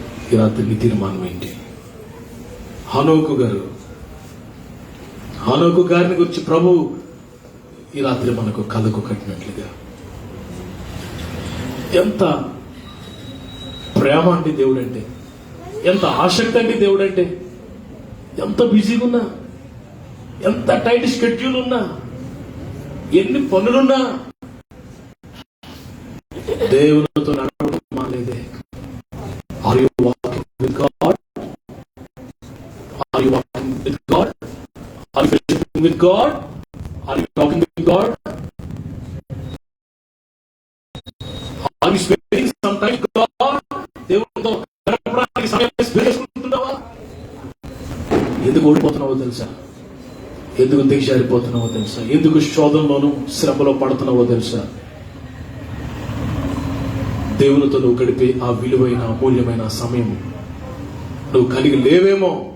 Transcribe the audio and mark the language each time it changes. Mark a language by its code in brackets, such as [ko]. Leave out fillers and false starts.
[te] ఈ రాత్రి నీ తీర్మానం ఏంటి? హనోకు గారిని గురించి ప్రభు ఈ రాత్రి మనకు కళ్ళకు కట్టినట్లుగా, ఎంత ప్రేమ అండి దేవుడు అంటే, ఎంత ఆసక్తి అండి దేవుడు అంటే, ఎంత బిజీగా ఉన్నా, ఎంత టైట్ షెడ్యూల్ ఉన్నా, ఎన్ని పనులున్నా దేవునితో నడవడం మానేదే. [en] Are you walking with God? Are you walking with God? Are you fellowshipping with God? Are you talking with God? Are you spending some time with God? [te] దేవునితో గడపడానికి సమయం వేసుకుంటున్నావా? ఎందుకు ఓడిపోతున్నావో తెలుసా? ఎందుకు దిగజారిపోతున్నావో తెలుసా? ఎందుకు శోధనలోనూ శ్రమలో పడుతున్నావో తెలుసా? దేవునితో నువ్వు గడిపే ఆ విలువైన అమూల్యమైన సమయం నువ్వు కలిగి లేవేమో.